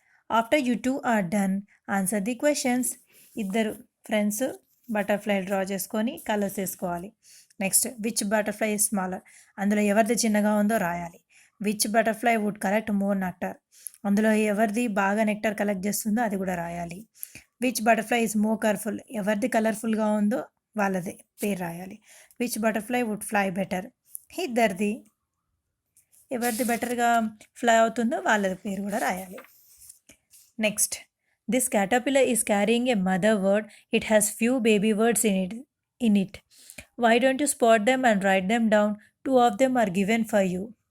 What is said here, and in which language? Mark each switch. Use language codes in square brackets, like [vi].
[en] After you two are done, answer the questions. [te] ఇద్దరు friends butterfly draw చేసుకొని colours వేసుకోవాలి. [en] Next which butterfly is smaller. [te] అందులో ఎవరిది చిన్నగా ఉందో రాయాలి. [en] Which butterfly would collect more nectar. [te] అందులో ఎవరిది బాగా నెక్టర్ కలెక్ట్ చేస్తుందో అది కూడా రాయాలి. [en] Which butterfly is more colourful. [te] ఎవరిది కలర్ఫుల్గా ఉందో వాళ్ళది పేరు రాయాలి. [en] Which butterfly would fly better. [te] ఇద్దరిది ఎవరిది బెటర్గా ఫ్లై అవుతుందో వాళ్ళది పేరు కూడా రాయాలి. [en] Next this caterpillar is carrying a mother bird. It has few baby birds in it. Why don't you spot them and write them down? 2 of them are given for you.